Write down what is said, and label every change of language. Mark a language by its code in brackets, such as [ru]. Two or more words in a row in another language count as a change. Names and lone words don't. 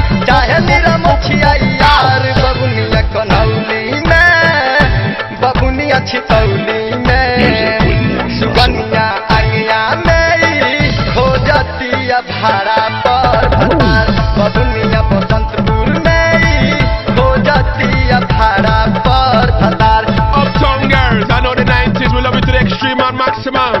[bho] चाहे मेरा मुखिया यार बबुनिया कनौली में बबुनिया छितौली में सुगनिया आगिया में हो जाती है भाड़ा पर भतार बबुनिया बसंतपुर में हो जाती है भाड़ा पर भतार। [en] Uptown girls, I know the 90s, we love it to the extreme and maximum.